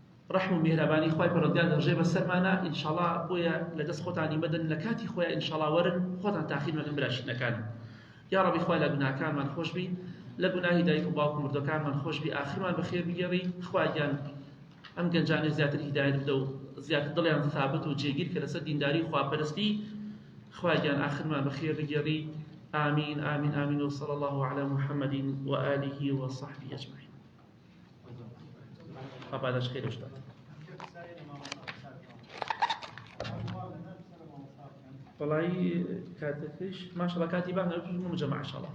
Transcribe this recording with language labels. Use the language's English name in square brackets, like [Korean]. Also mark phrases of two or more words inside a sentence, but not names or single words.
[Central Kurdish] ڕەحم و میهرەبانی خوای پەروەردگار دەڕژێ بەسەرمانە ئینشاڵڵا بۆیە لەدەست خۆتانی مەدەن لە کاتی خۆیان ئینشاڵڵا وەرن خۆتان تاخیر مەکەن براشتنەکان [Arabic] یا ڕەبی [Central Kurdish] خوای لە گوناهەکانمان خۆش بی لە گوناهی دایک و باوک و مردەکانمان خۆش بی ئاخرمان بەخێر بگەڕی خوایان ئەم گەنجانێ زیاتر هیدایەت بدە و زیاتر دڵیان ثابت و جێگیر کە لەسەر دینداری خواپەرستی خوایان ئاخرمان بەخێر بگەڕی [Arabic] آمين آمين آمين وصلى الله على محمد وآله وصحبه أجمعين. بعد خير أستاذ. والله كاتفش ما شاء الله كاتبان مجمع إن شاء الله.